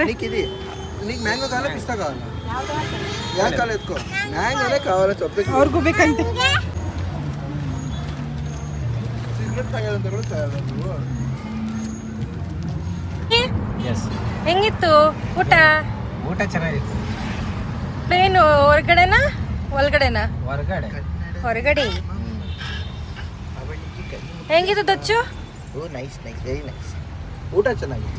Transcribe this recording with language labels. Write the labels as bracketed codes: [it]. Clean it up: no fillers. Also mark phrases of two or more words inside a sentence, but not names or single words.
[te] నీకు మ్యాంగో కావాలా పిస్తా కావాలా? యా కావాలి ఎత్తుకో. మ్యాంగోనే కావాలా చెప్పి [kn] ಅವ್ರಿಗೂ ಬೇಕಂತೆ. [te] సిగరెట్ తాగేదంత కూడా తాగదు నువ్వు. [kn] ಹೆಂಗಿತ್ತು ಊಟ? ಊಟ ಚೆನ್ನಾಗಿತ್ತು. ಪ್ಲೇನು ಹೊರಗಡೆನಾ ಒಳಗಡೆನಾ? ಹೊರಗಡೆ. ಹೊರಗಡೆ. ಹೆಂಗಿತ್ತು ದಚ್ಚು? ಓ [en] nice nice very nice. [kn] ಊಟ ಚೆನ್ನಾಗಿತ್ತು.